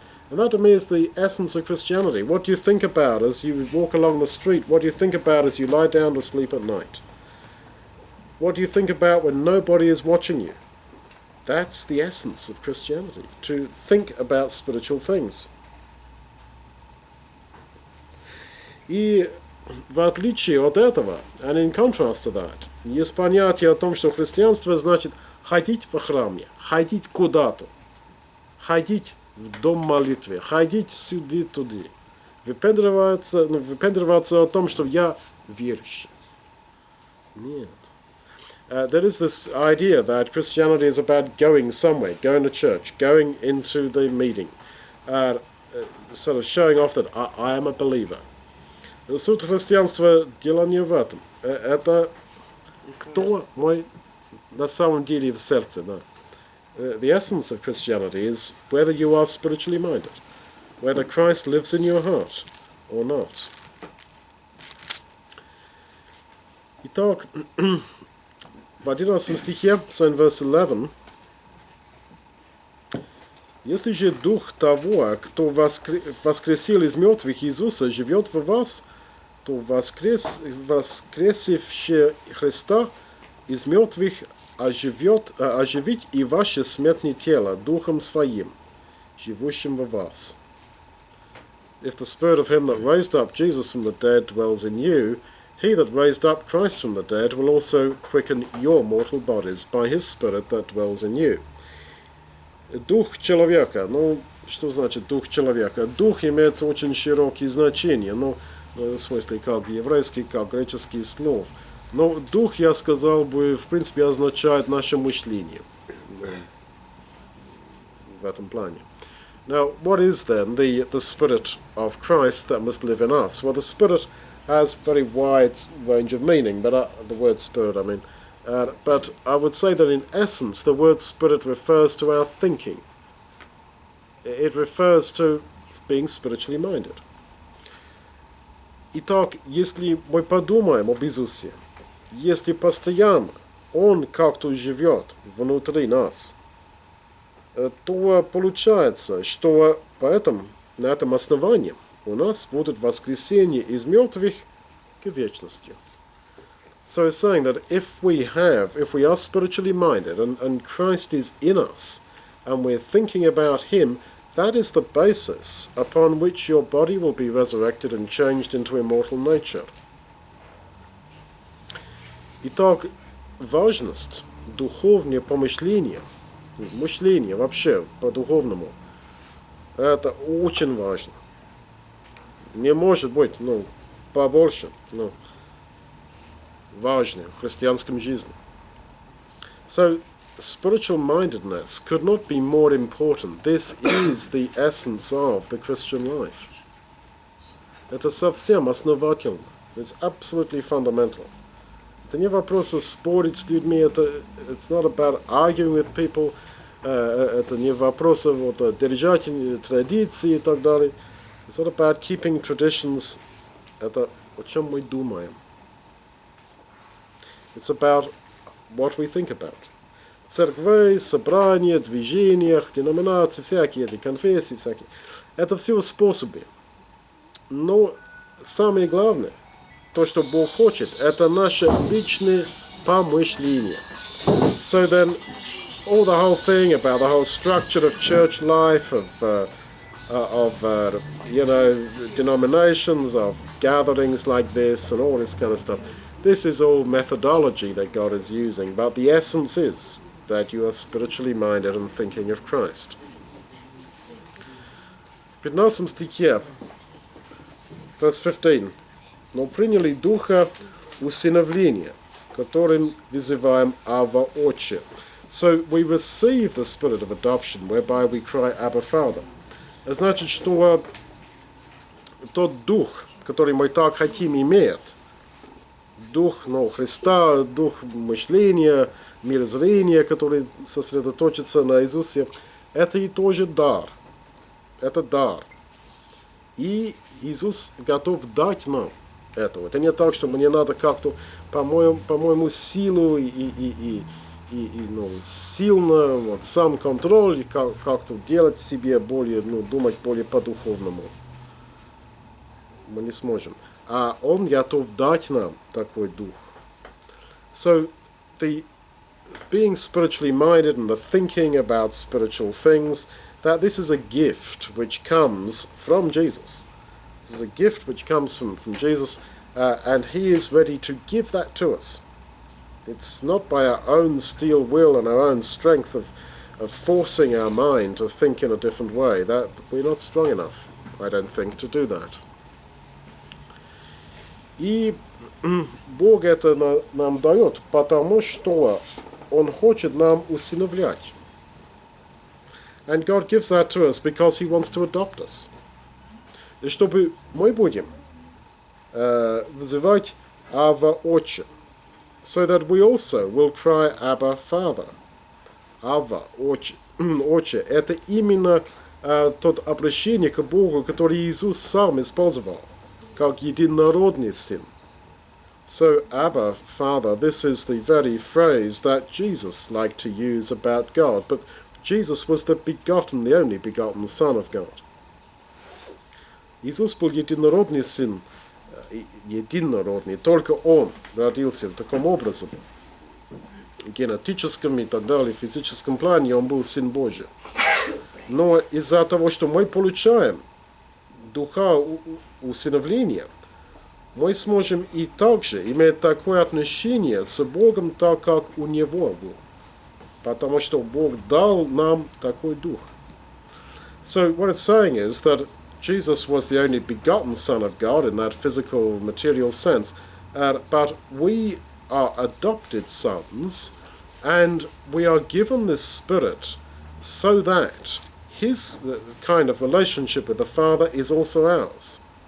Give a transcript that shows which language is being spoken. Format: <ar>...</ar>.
<en>And that to me is the essence of Christianity. What do you think about as you walk along the street? What do you think about as you lie down to sleep at night? What do you think about when nobody is watching you? That's the essence of Christianity, to think about spiritual things.</en> <ru>И в отличие от этого,</ru> <en>and in contrast to that,</en> <ru>есть понятие о том, что христианство значит ходить во храме, ходить куда-то, ходить в дом молитвы, ходить сюда-туда, выпендриваться о том, что я верующий. Нет.</ru> <en>There is this idea that Christianity is about going somewhere, going to church, going into the meeting, sort of showing off that I am a believer.</en> <ru>Суть христианства дело не в этом. Это кто мой на самом деле в сердце, да.</ru> <en>The essence of Christianity is whether you are spiritually minded, whether Christ lives in your heart or not.</en> <ru>Итак, в 11 стихе,</ru> <en>so in verse 11,</en> <ru>если же дух того, кто воскресил из мертвых Иисуса, живет в вас, то воскресивший Христа из мертвых оживить и ваше смертное тело Духом Своим, живущим в вас.</ru> <en>If the Spirit of Him that raised up Jesus from the dead dwells in you, He that raised up Christ from the dead will also quicken your mortal bodies by His Spirit that dwells in you.</en> <ru>Дух человека. Ну, что значит дух человека? Дух имеет очень широкие значения, ну, в смысле как еврейский, как греческий слов. Но дух, я сказал бы, в принципе, означает наше мышление. В этом плане.</ru> <en>Now, what is then the Spirit of Christ that must live in us? Well, the Spirit has very wide range of meaning, but the word Spirit, I mean. But I would say that in essence, the word Spirit refers to our thinking. It refers to being spiritually minded.</en> <ru>Итак, если мы подумаем об Иисусе, если постоянно Он как-то живет внутри нас, то получается, что на этом основании у нас будет воскресение из мертвых к вечности.</ru> <en>So it's saying that if we are spiritually minded and Christ is in us and we're thinking about Him, that is the basis upon which your body will be resurrected and changed into immortal nature.</en> <ru>Итак, важность духовного помышления, мышления вообще по-духовному, это очень важно. Не может быть, побольше, важно в христианском жизни.</ru> <en>So, spiritual mindedness could not be more important. This is the essence of the Christian life.</en> <ru>Это совсем основательно.</ru> <en>It's absolutely fundamental.</en> <ru>Это не вопрос спорить с людьми.</ru> <en>It's not about arguing with people.</en> <ru>Это не вопрос держать традиции и так далее.</ru> <en>It's not about keeping traditions.</en> <ru>Это о чем мы думаем.</ru> <en>It's about what we think about.</en> <ru>Церкви, собрания, движения, деноминации, всякие эти конфессии, всякие. Это все способы. Но самое главное, то, что Бог хочет, это наше личное помышление.</ru> <en>So then, all the whole thing about the whole structure of church life, of denominations, of gatherings like this, and all this kind of stuff, this is all methodology that God is using, but the essence is that you are spiritually minded and thinking of Christ.</en> <ru>В 15 стихе,</ru> <en>verse 15,</en> <ru>«Но приняли духа усыновления, которым вызываем Ава Отче».</ru> <en>So we receive the spirit of adoption, whereby we cry, Abba, Father.</en> <ru>Значит, что тот дух, который мы так хотим иметь, дух Христа, дух мышления, мирозрения, который сосредоточится на Иисусе, это и тоже дар. Это дар. И Иисус готов дать нам этого. Это не так, что мне надо как-то, по-моему, силу и сильно, вот, сам контроль, и как-то делать себе более, думать более по-духовному. Мы не сможем. А Он готов дать нам такой дух.</ru> <en>So, the being spiritually minded and the thinking about spiritual things, that this is a gift which comes from Jesus. This is a gift which comes from Jesus, and He is ready to give that to us. It's not by our own steel will and our own strength of forcing our mind to think in a different way. That we're not strong enough, I don't think, to do that.</en> <ru>И Бог это нам дает, потому что Он хочет нам усыновлять.</ru> <en>And God gives that to us because He wants to adopt us.</en> <ru>И чтобы мы будем вызывать Ава Отче,</ru> <en>so that we also will cry Abba Father.</en> <ru>Ава Отче. Отче. Это именно тот обращение к Богу, который Иисус сам использовал, как единородный Сын.</ru> <en>So, Abba, Father, this is the very phrase that Jesus liked to use about God, but Jesus was the begotten, the only begotten Son of God.</en> <ru>Иисус был единородный Сын, единородный, только Он родился таким образом. В генетическом и так далее, в физическом плане Он был Сын Божий. Но из-за того, что мы получаем духа усыновления, мы сможем и также иметь такое отношение с Богом, так как у Него был. Потому что Бог дал нам такой дух.</ru> <en>So what it's saying is that Jesus was the only begotten Son of God in that physical, material sense, but we are adopted sons, and we are given this Spirit so that His kind of relationship with the Father is also ours.</en>